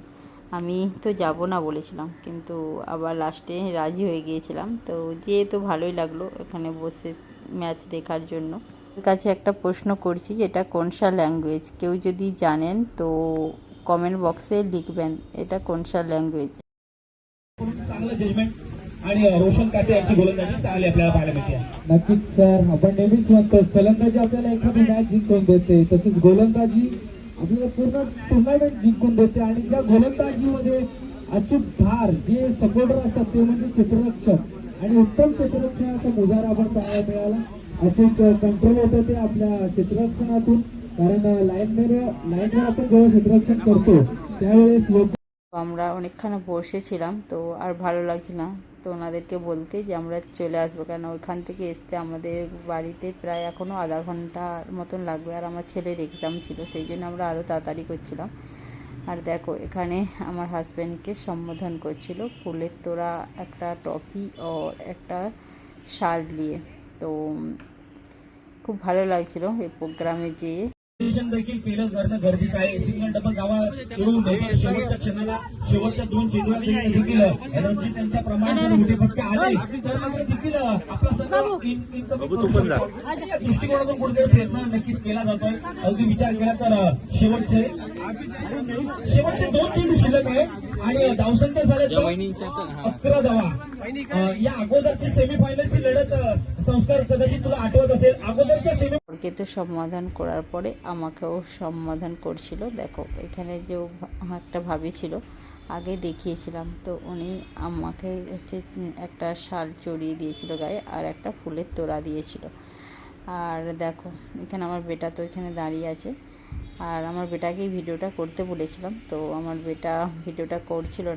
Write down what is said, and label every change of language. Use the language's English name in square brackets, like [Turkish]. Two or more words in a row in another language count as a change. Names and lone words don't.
[Bangla] আমি তো যাব না বলেছিলাম, কিন্তু আবার লাস্টে রাজি হয়ে গিয়েছিলাম। তো যেয়ে তো ভালোই লাগলো এখানে বসে ম্যাচ দেখার জন্য। কাছে একটা প্রশ্ন করছি, এটা কোনসা ল্যাঙ্গুয়েজ? কেউ যদি জানেন তো কমেন্ট বক্সে লিখবেন এটা কোনসা ল্যাঙ্গুয়েজ। [Marathi] चांगलं जजमेंट आणि रोशन काटे यांची गोलंदाजी चांगली आपल्याला पाहायला मिळते. नक्कीच सर, आपण नेहमीच म्हणतो फलंदाजी आपल्याला एखादी मॅच जिंकून देते, तसेच गोलंदाजी आपल्याला पूर्ण टुर्नामेंट जिंकून देते. आणि त्या गोलंदाजीमध्ये अचूक धार जे सपोर्टर असतात ते म्हणजे क्षेत्ररक्षक, आणि उत्तम क्षेत्ररक्षणाचा मुजारा आपण पाहायला मिळाला. अचूक कंट्रोल होतं ते आपल्या क्षेत्ररक्षणातून, कारण लाईनवर आपण जेव्हा क्षेत्ररक्षण करतो त्यावेळेस लोक [Bangla] আমরা অনেকক্ষণ বসেছিলাম, তো আর ভালো লাগছে না। তো ওনাদেরকে বলতে যে আমরা চলে আসবো, কারণ ওইখান থেকে আসতে আমাদের বাড়িতে প্রায় এখনও আধা ঘন্টার মতন লাগবে। আর আমার ছেলের এক্সাম ছিল, সেই জন্য আমরা আরও তাড়াতাড়ি করছিলাম। আর দেখো এখানে আমার হাজব্যান্ডকে সম্বোধন করছিল ফুলের তোড়া, একটা টপি ও একটা শাল দিয়ে। তো খুব ভালো লাগছিল এই প্রোগ্রামে যেয়ে। [Marathi] देखील केलं करणं गरजेचं आहे. सिंगल डबल धावा करून शेवटच्या क्षणाला शेवटच्या 2 चेंडूवर देखील रणजित त्यांच्या प्रमाणात मोठे फटके आले तर देखील आपला संघ दृष्टिकोनातून कुठेतरी प्रयत्न नक्कीच केला जातोय. अगदी विचार केला तर शेवटचे 2 चेंडू शिल्लक आहे आणि धावसंख्या झाले 11 धावा. या अगोदरची सेमीफायनलची लढत संस्कार कदाचित तुला आठवत असेल. अगोदरच्या सेमी [Bangla] ওকে তো সমাধান করার পরে আমাকেও সমাধান করছিল। দেখো এখানে যে একটা ভাবি ছিল, আগে দেখিয়েছিলাম, তো উনি আমাকে হচ্ছে একটা শাল চড়িয়ে দিয়েছিল গায়ে, আর একটা ফুলের তোড়া দিয়েছিল। আর দেখো এখানে আমার বেটা তো এখানে দাঁড়িয়ে আছে, আর আমার বেটাকেই ভিডিওটা করতে বলেছিলাম, তো আমার বেটা ভিডিওটা করছিল না।